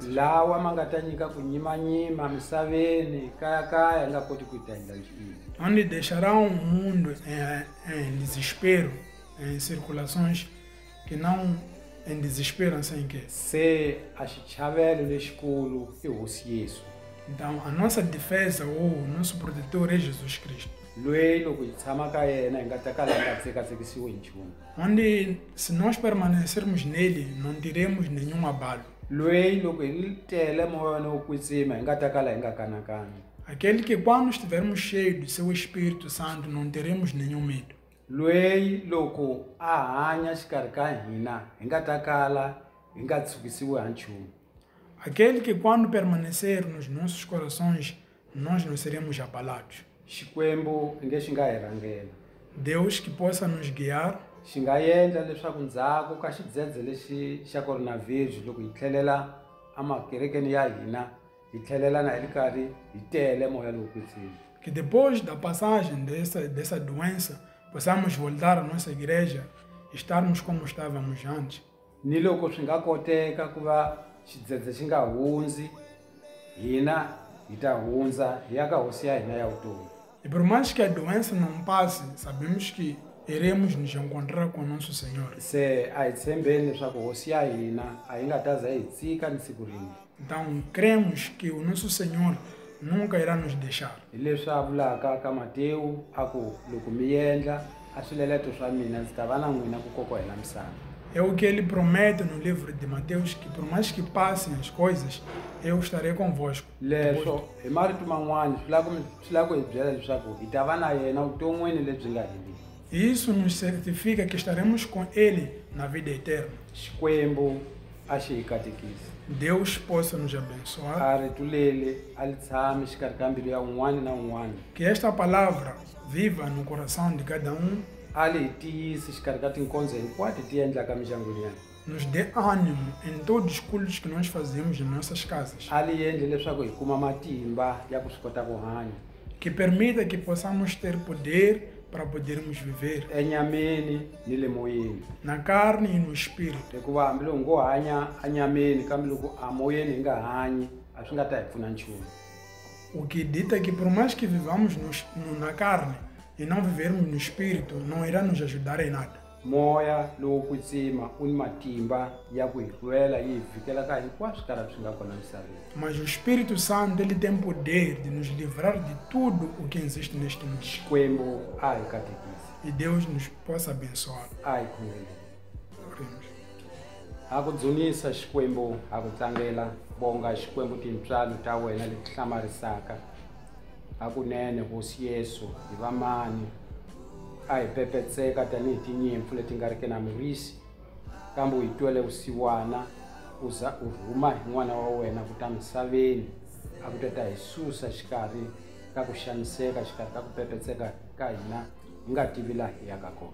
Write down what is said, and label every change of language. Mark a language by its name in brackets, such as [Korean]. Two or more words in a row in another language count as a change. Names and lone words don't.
[Tsonga] Lawa ma nga ta nyika ku nyimanyima misaveni kaya hi nga koti ku ti endla nchumu. [Portuguese] Onde deixarão o mundo em desespero, em circulações que não em desespero, sem que. [Tsonga] Se a xichavelo lexikulu i hosi Yesu. [Portuguese] Então, a nossa defesa ou o nosso protetor é Jesus Cristo. [Tsonga] Loyi loko hi tshama ka yena hi nga ta kala hi nga tsekatsekisiwi hi nchumu. [Portuguese] Onde, se nós permanecermos nele, não teremos nenhum abalo. [Tsonga] loyi loko hi tele moya no kwitsima hi nga ta kala hi nga kanakani. [Portuguese] Aquele que quando estivermos cheios do seu Espírito Santo não teremos nenhum medo. [Tsonga] Loyi loko a hanya xikarhi ka hina hi nga ta kala hi nga tshukisiwi ha nchumu. [Portuguese] Aquele que quando permanecer nos nossos corações, nós não seremos abalados. [Tsonga] Xikwembu i nge xi nga hi rhangela. [Portuguese] Deus que possa nos guiar, [Tsonga] Xi nga endla leswaku ndzhaku ka xidzedze lexi xa coronavirus loko hi tlhelela amakerekeni ya hina hi tlhelela na hi ri karhi hi tele moya lowu kwetsima. [Portuguese] que depois da passagem dessa doença, possamos voltar à nossa igreja e estarmos como estávamos antes. [Tsonga] Ni loko swi nga koteka ku va xidzedze xi nga hundzi hina hi ta hundza hi ya ka hosi ya hina ya vutomi. [Portuguese] E por mais que a doença não passe, sabemos que iremos nos encontrar com nosso Senhor. [Tsonga] Se a hi tshembeni leswaku hosi ya hina a yi nga ta za hi tsika ni siku rin'we. [Portuguese] Então, cremos que o nosso Senhor nunca irá nos deixar. [Tsonga] Hi leswi a vulaka ka Matewu a ku loko mi endla a swileleto swa mina ndzi ta va na n'wina ku kokohela misava. [Portuguese] É o que ele promete no livro de Mateus, que por mais que passem as coisas, eu estarei convosco. [Tsonga] Leswo hi marito man'wani swi lava ku hi byela leswaku hi ta va na yena vuton'wini lebyi nga heriki. [Portuguese] E isso nos certifica que estaremos com Ele na vida eterna. [Tsonga] Xikwembu a xi hi katekisi. [Portuguese] Deus possa nos abençoar. [Tsonga] A rito leri a li tshami xikarhi ka mbilu ya un'wana na un'wana. [Portuguese] Que esta palavra viva no coração de cada [Tsonga] A li hi tiyisi xikarhi ka tinkonzo hinkwato ti endlaka mindyangwini ya hina. [Portuguese] nos dê ânimo em todos os cultos que nós fazemos em nossas casas. [Tsonga] A li endli leswaku hi kuma matimba ya ku swi kota ku hanya. [Portuguese] Que permita que possamos ter poder para podermos viver [Tsonga] Enyameni ni le moyeni. [Portuguese] na carne e no espírito. [Tsonga] Hikuva hambi loko ngo hanya anyameni kambe loko a moyeni hi nga hanyi a swi nga ta hi pfuna nchumu. [Portuguese] O que dita que por mais que vivamos na carne e não vivermos no espírito, não irá nos ajudar em nada. [Tsonga] Moya lowo kwitsima u ni matimba ya ku hi lwela yi hi vhikela ka hinkwaswo karhi swi nga kona misaveni. [Portuguese] Mas o Espírito Santo, ele tem poder de nos livrar de tudo o que existe neste mundo. [Tsonga] Xikwembu a hi katekisi. [Portuguese] E Deus nos possa abençoar. [Tsonga] A hi khongeleni. [Portuguese] Oremos. [Tsonga] Ha ku dzunisa Xikwembu, ha ku tlangela bonga Xikwembu tintswalo ta wena leti hlamarisaka. Hakunene hosi Yesu hi vamani a hi pepetseka tanihi tinyimpfu leti nga riki na murisi kambe u hi twele vusiwana u za u rhuma hi n'wana wa wena ku ta misaveni a ku ta hi susa xikarhi ka ku xaniseka xikarhi ka ku pepetseka ka hina hi nga tivi laha hi yaka kona.